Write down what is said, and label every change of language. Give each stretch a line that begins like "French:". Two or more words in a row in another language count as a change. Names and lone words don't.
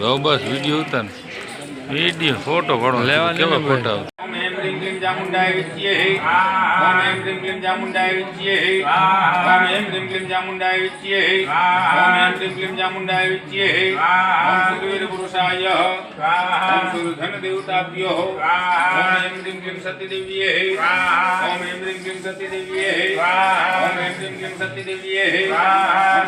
Gujarati: હવે બસ વિડિયો ઉતાર, વિડિયો ફોટો પાડવાનો લેવા કેવા ફોટા આવે।
Sanskrit: ओम ऐं ह्रीं क्लीं चामुण्डाय विद्ये ओम ऐं ह्रीं क्लीं चामुण्डाय विद्ये ओम ऐं ह्रीं क्लीं चामुण्डाय विद्ये ओम ऐं ह्रीं क्लीं चामुण्डाय विद्ये ओम सूर्यवीरपुरुषाय ओम सूर्यधनदेवताभ्यो ओम ऐं ह्रीं क्लीं सत्यदेव्ये ओम ऐं ह्रीं क्लीं सत्यदेव्ये ओम ऐं ह्रीं क्लीं सत्यदेव्ये।